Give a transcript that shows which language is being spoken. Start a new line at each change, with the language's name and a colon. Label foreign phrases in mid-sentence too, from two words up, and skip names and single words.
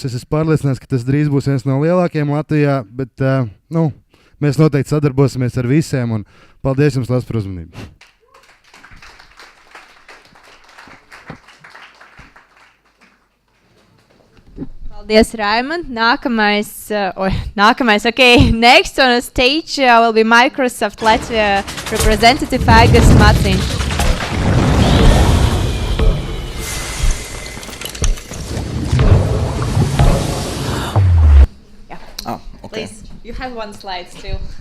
Latvian: Es esmu pārliecināts, ka tas drīz būs viens no lielākajiem Latvijā, bet mēs noteikti sadarbosimies ar visiem, un paldies jums liels par uzmanību. Paldies, Raimond. Nākamais, okay.
English: Next on the stage will be Microsoft Latvia representative Aigars Maciņš. Okay. Please, you have one slide too.